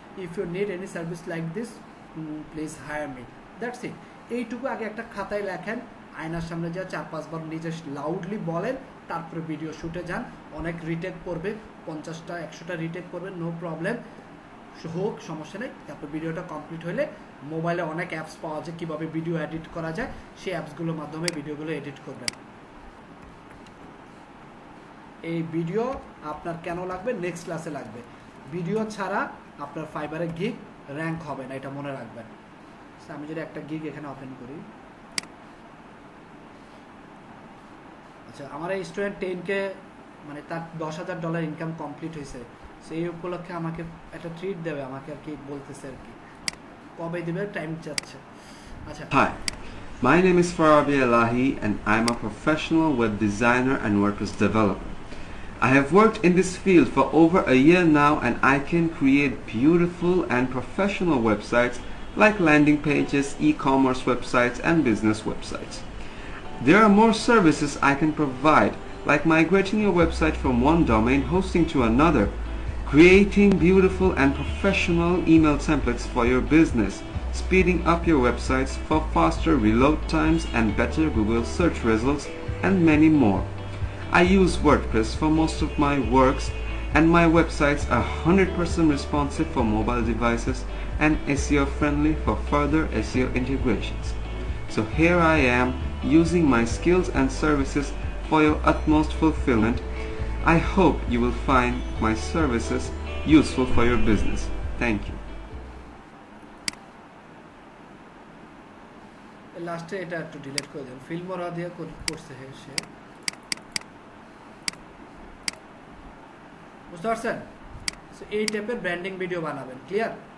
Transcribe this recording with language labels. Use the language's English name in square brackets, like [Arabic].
[English] If you need any service like this, please hire me. That's it. [Bangla] এইটুকু আগে একটা খাতায় লেখেন, আয়নার সামনে যা 4-5 বার নিজে লাউডলি বলেন, তারপরে ভিডিও শুটে যান। অনেক রিটেক করবে, 50টা 100টা রিটেক করবেন, [English] no problem, [Bangla] হোক সমস্যা নেই। তারপর ভিডিওটা কমপ্লিট হলে মোবাইলে অনেক অ্যাপস পাওয়া যায় কীভাবে ভিডিও এডিট করা যায়, সেই অ্যাপসগুলোর মাধ্যমে ভিডিওগুলো এডিট করবেন। এই ভিডিও আপনার কেন লাগবে, নেক্সট ক্লাসে লাগবে। ভিডিও ছাড়া আপনার ফাইবারে গিগ র্যাঙ্ক হবে না, এটা মনে রাখবেন। আমি যদি একটা গিগ এখানে ওপেন করি, আচ্ছা আমার এই স্টুডেন্ট 10K মানে তার $10,000 ইনকাম কমপ্লিট হয়েছে, সেই উপলক্ষে আমাকে একটা ট্রিট দেবে, আমাকে আর কি বলতেছে আর কি, কবে দিবে টাইম চাচ্ছে। আচ্ছা, [English] Hi, my name is Farabi Elahi and I'm a professional web designer and WordPress developer. I have worked in this field for over a year now and I can create beautiful and professional websites like landing pages, e-commerce websites and business websites. There are more services I can provide, like migrating your website from one domain hosting to another, creating beautiful and professional email templates for your business, speeding up your websites for faster reload times and better Google search results, and many more. I use WordPress for most of my works, and my websites are 100% responsive for mobile devices and SEO friendly for further SEO integrations. So here I am using my skills and services for your utmost fulfillment. I hope you will find my services useful for your business. Thank you. [Bangla] লাস্টে এটা একটু delete করে দেন, ফিল্মরা দিয়ে করছে সে, বুঝতে পারছেন? এই টাইপের ব্র্যান্ডিং ভিডিও বানাবেন, ক্লিয়ার?